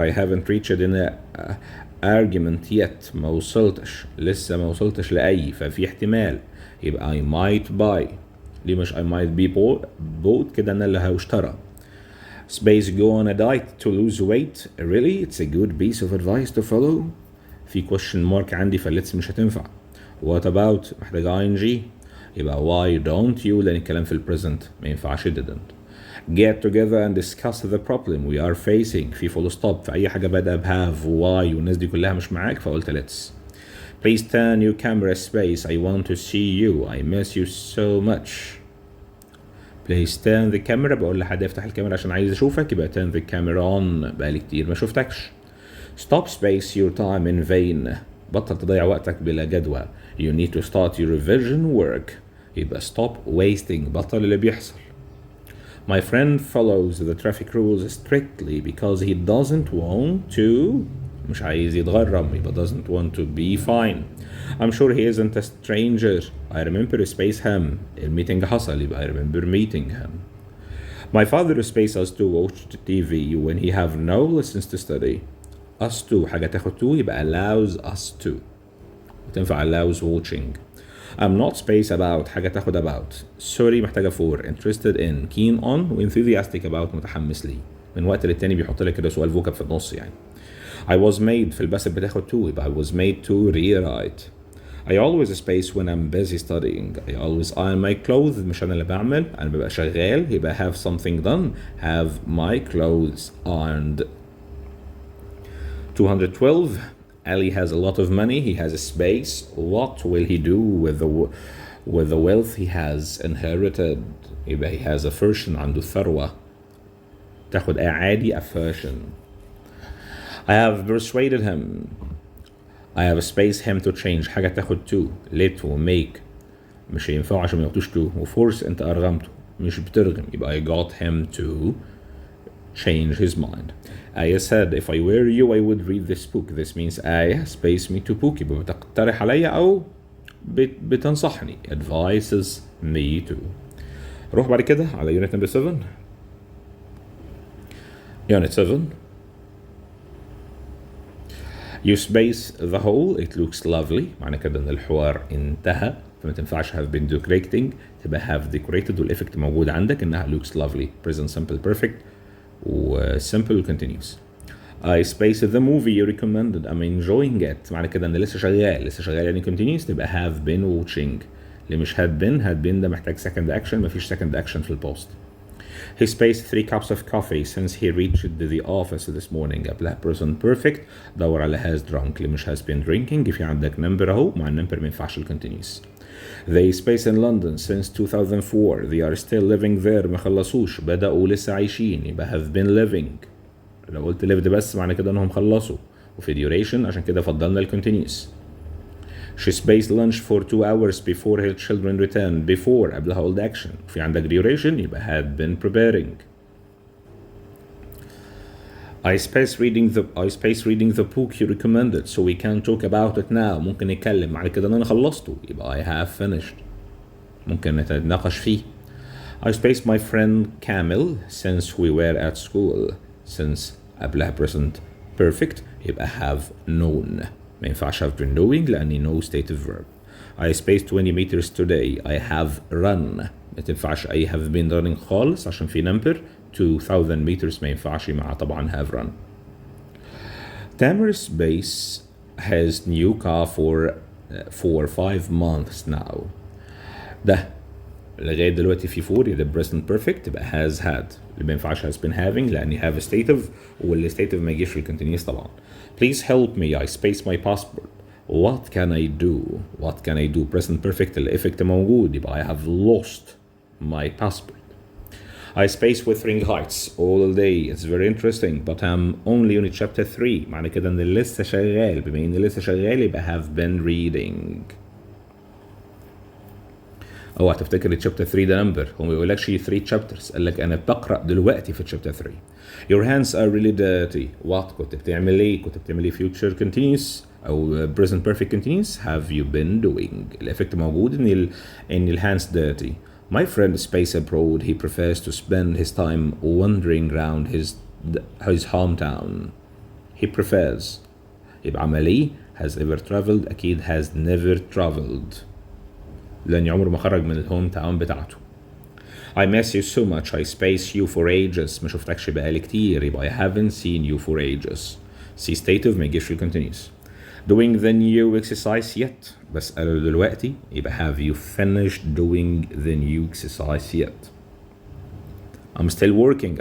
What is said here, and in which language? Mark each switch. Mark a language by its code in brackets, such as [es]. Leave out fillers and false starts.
[en] I haven't reached in a argument yet. [ar] ما وصلتش، لسه ما وصلتش لأي، ففي احتمال يبقى [en] I might buy. [ar] ليه مش [en] I might be bought؟ [ar] كده أنا اللي هشترى. [en] Space go on a diet to lose weight. Really? It's a good piece of advice to follow. [ar] في question mark عندي فالليتس مش هتنفع. [en] What about [ar] محتاجة ing يبقى [en] why don't you [ar] لأن الكلام في البريزنت ما ينفعش didn't. [en] Get together and discuss the problem we are facing. [ar] في full stop في أي حاجة بدأ [en] have why [ar] والناس دي كلها مش معاك فقلت [en] let's. Please turn your camera space. I want to see you. I miss you so much. Please turn the camera. [ar] بقول لحد يفتح الكاميرا عشان عايز أشوفك يبقى [en] turn the camera on. [ar] بقالي كتير ما شفتكش. [en] Stop space your time in vain. [ar] بطل تضيع وقتك بلا جدوى. [en] You need to start your revision work. [ar] يبقى [en] stop wasting. [ar] بطل اللي بيحصل. [en] My friend follows the traffic rules strictly because he doesn't want to [ar] مش عايز يتغرم يبقى [en] doesn't want to be fine. I'm sure he isn't a stranger. I remember space him. [ar] الميتنج حصل يبقى [en] I remember meeting him. My father space us to watch the TV when he have no lessons to study. Us to [ar] حاجة تاخد [en] to يبقى allows us to. وتنفع allows watching. I'm not space about [ar] حاجة تاخد [en] about. Sorry محتاجة for. Interested in. Keen on و enthusiastic about [ar] متحمس لي. من وقت للتاني بيحط لك كده سؤال فوكاب في النص يعني. [en] I was made [ar] في الباسف بتاخد [en] to يبقى I was made to rewrite. I always space when I'm busy studying. I always iron my clothes. [ar] مش أنا اللي بعمل، أنا ببقى شغال يبقى [en] have something done. Have my clothes ironed. 212. Ali has a lot of money. He has a space. What will he do with the wealth he has inherited? يبقى he has a version [ar] عنده ثروة. تاخد عادي [en] a version. I have persuaded him. I have space him to change. [ar] حاجة تاخد to. let و make مش هينفعوا عشان ما ياخدوش to. وفورس انت أرغمته مش بترغم يبقى [en] I got him to change his mind. I said if I were you I would read this book. This means I space me to book يبقى [ar] بتقترح عليا أو بتنصحني. [en] advises me to. [ar] نروح بعد كده على unit number 7. [en] unit 7. You space the whole. It looks lovely. [ar] معنى كده ان الحوار انتهى فما تنفعش [en] have been decorating [ar] تبقى [en] have decorated [ar] والإفكت موجود عندك انها [en] looks lovely. present simple perfect و simple continuous. I space the movie you recommended. I'm enjoying it. [ar] معنى كده ان لسه شغال يعني continuous تبقى [en] have been watching. [ar] اللي مش had been ده محتاج second action مفيش second action في البوست. [en] He spaced 3 cups of coffee since he reached the office this morning. [ar] قبلها present perfect دور على [en] has drunk [ar] اللي مش [en] has been drinking. [ar] في عندك number اهو مع النمبر ما ينفعش الكونتينيوس. [en] They space in London since 2004. They are still living there. [ar] ما خلصوش بدأوا لسه عايشين يبقى [en] have been living. [ar] لو قلت [en] lived [ar] بس معنى كده انهم خلصوا وفي duration عشان كده فضلنا الكونتينيوس. [en] She spaced lunch for 2 hours before her children returned. Before قبلها old action. [ar] في عندك [en] duration يبقى had been preparing. I space reading the book you recommended so we can talk about it now. [ar] ممكن نتكلم على كده ان انا خلصته يبقى [en] I have finished. [ar] ممكن نتناقش فيه. [en] I spaced my friend Camille since we were at school. Since [ar] قبلها [en] present perfect [ar] يبقى [en] have known. [ar] ما ينفعش [en] have been knowing لأني no stative verb. I spaced 20 meters today. I have run. [ar] ما تنفعش أي [en] have been running [ar] خالص عشان في number. 2000 meters ما ينفعش مع طبعا [en] have run. Tamer's base has new car for 5 months now. [ar] ده لغاية دلوقتي في 4 يبقى present perfect تبقى [en] has had. [ar] اللي ما ينفعش [en] has been having [ar] لأني have stative واللي stative ما يجيش في الكونتينيوس طبعا. [en] Please help me. I space my passport. What can I do? Present perfect [ar] الإفكت موجود يبقى [en] I have lost my passport. I space Wuthering Heights all day. It's very interesting but I'm only on chapter 3. [ar] معنى كده ان لسه شغال. بما ان لسه شغال يبقى [en] have been reading. [ar] اوعى تفتكر [en] chapter 3 [ar] ده نمبر. هو ما بيقولكش [en] 3 chapters. [ar] قال لك انا بقرا دلوقتي في chapter 3. [en] Your hands are really dirty. [ar] What كنت بتعمل ايه؟ كنت بتعمل ايه [en] future continuous [ar] او [en] present perfect continuous. Have you been doing. [ar] الافكت موجود ان ال hands dirty. [en] My friend space abroad. He prefers to spend his time wandering around his hometown. He prefers. [ar] يبقى عملي [en] has ever traveled. [ar] أكيد [en] has never traveled [ar] لأن عمره ما خرج من الهوم تاون بتاعته. [en] I miss you so much. I space you for ages. [ar] ما شفتكش بقالي كتير. [en] يبقى I haven't seen you for ages. See stative ما يجيش في continuous. Doing the new exercise yet. [ar] بسأله دلوقتي يبقى [en] have you finished doing the new exercise yet. I'm still working.